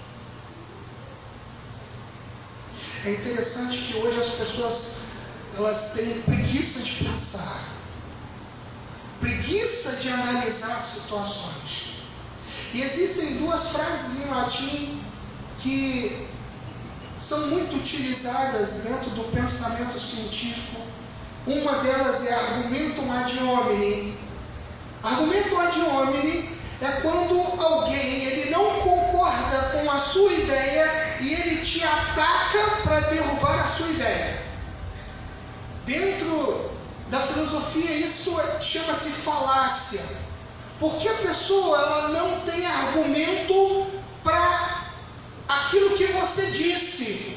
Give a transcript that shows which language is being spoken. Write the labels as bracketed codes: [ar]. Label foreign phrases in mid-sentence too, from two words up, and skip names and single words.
[pt] É interessante que hoje as pessoas, elas têm preguiça de pensar, preguiça de analisar situações. E existem duas frases em latim que são muito utilizadas dentro do pensamento científico. Uma delas é [la] argumentum ad hominem. Argumentum ad hominem [pt] é quando alguém ele não concorda com a sua ideia e ele te ataca para derrubar a sua ideia. Dentro da filosofia isso chama-se falácia, porque a pessoa ela não tem argumento para aquilo que você disse.